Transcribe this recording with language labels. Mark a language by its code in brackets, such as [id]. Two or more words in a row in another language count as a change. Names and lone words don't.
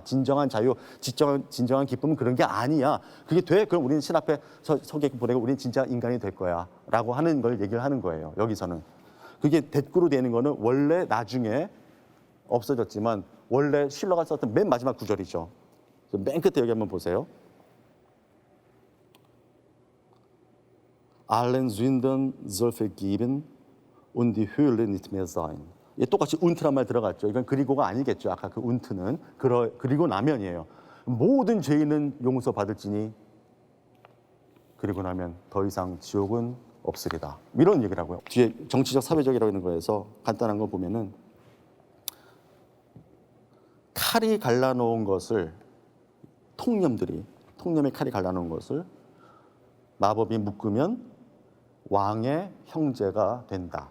[ko] 진정한 자유, 진정한 기쁨은 그런 게 아니야. 그게 돼. 그럼 우리는 신 앞에 서게 보내고 우리는 진짜 인간이 될 거야. 라고 하는 걸 얘기를 하는 거예요. 여기서는. 그게 대꾸로 되는 거는 원래 나중에 없어졌지만 원래 실러가 썼던 맨 마지막 구절이죠. 맨 끝에 여기 한번 보세요. [de] Allen Sünden soll vergeben und die Höhle nicht mehr sein. [ko] 똑같이 un트란 말 들어갔죠. 이건 그리고가 아니겠죠. 아까 그 un트는 그리고 나면이에요. 모든 죄인은 용서받을지니 그리고 나면 더 이상 지옥은 없으리다. 이런 얘기라고요. 뒤에 정치적 사회적이라고 하는 거에서 간단한 거 보면은 칼이 갈라놓은 것을 통념의 칼이 갈라놓은 것을 마법이 묶으면 왕의 형제가 된다.